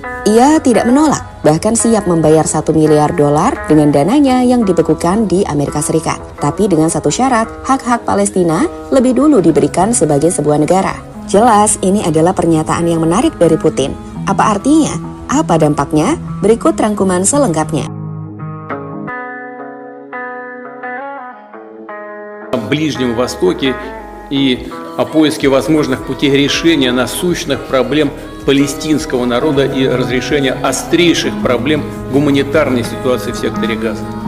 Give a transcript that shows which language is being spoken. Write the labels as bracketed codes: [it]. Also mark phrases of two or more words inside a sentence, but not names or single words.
[id] Ia tidak menolak, bahkan siap membayar $1 miliar dengan dananya yang dibekukan di Amerika Serikat. Tapi dengan satu syarat, hak-hak Palestina lebih dulu diberikan sebagai sebuah negara. Jelas, ini adalah pernyataan yang menarik dari Putin. Apa artinya? Apa dampaknya? Berikut rangkuman selengkapnya. [ru] На Ближнем Востоке и о поиске возможных путей решения насущных проблем палестинского народа и разрешения острейших проблем гуманитарной ситуации в секторе Газа.